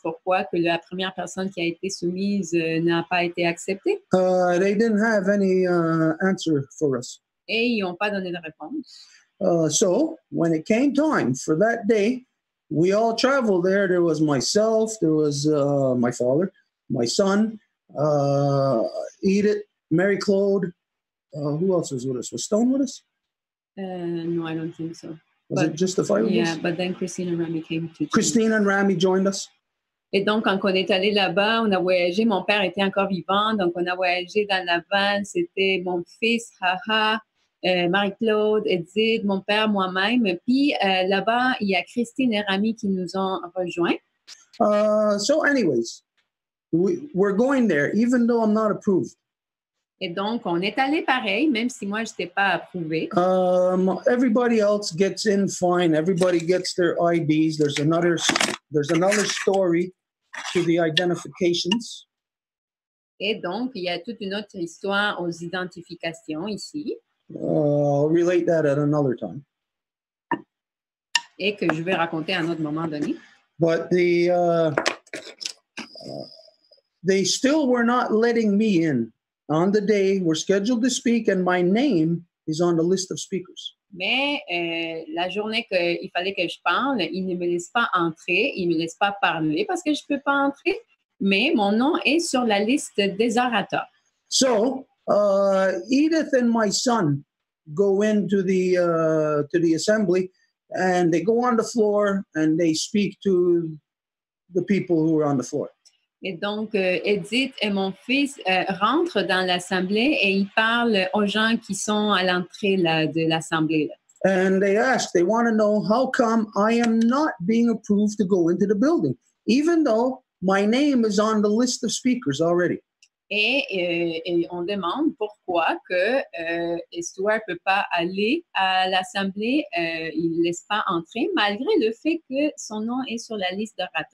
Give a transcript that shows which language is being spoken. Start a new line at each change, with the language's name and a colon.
French: Pourquoi que la première personne qui a été soumise n'a pas été acceptée?
English: They didn't have any answer for us.
French: Et ils n'ont pas donné de réponse.
English: So when it came time for that day, we all traveled there. There was myself, there was my father, my son, Edith, Mary Claude. Who else was with us? Was Stone with us? No, I don't think so. Was it just the 5 of us? Yeah, but then Christine and Rami came too. Christine and Rami joined us.
French: Et donc, quand on est allé là-bas, on a voyagé. Mon père était encore vivant, donc on a voyagé dans la van. C'était mon fils, Haha, Marie-Claude, Edith, mon père, moi-même. Puis là-bas, il y a Christine et Rami qui nous ont rejoints.
English: So anyways, we're going there, even though I'm not approved.
French: Et donc, on est allé pareil, même si moi, je n'étais pas approuvée.
English: Everybody else gets in fine. Everybody gets their IDs. There's another story to the identifications.
French: Et donc, il y a toute une autre histoire aux identifications ici.
English: I'll relate that at another time.
French: Et que je vais raconter à un autre moment donné.
English: But they still were not letting me in. On the day we're scheduled to speak, and my name is on the list of speakers.
French: Mais la journée qu'il fallait que je parle, ils ne me laissent pas entrer, ils ne me laissent pas parler parce que je ne peux pas entrer, mais mon nom est sur la liste des orateurs.
English: So, Edith and my son go into the assembly, and they go on the floor, and they speak to the people who are on the floor.
French: Et donc, Edith et mon fils rentrent dans l'assemblée et ils parlent aux gens qui sont à l'entrée de l'assemblée.
English: And they want to know how come I am not being approved to go into the building, even though my name is on the list of speakers already.
French: Et on demande pourquoi que Stuart ne peut pas aller à l'Assemblée, il ne laisse pas entrer, malgré le fait que son nom est sur la liste de ratons.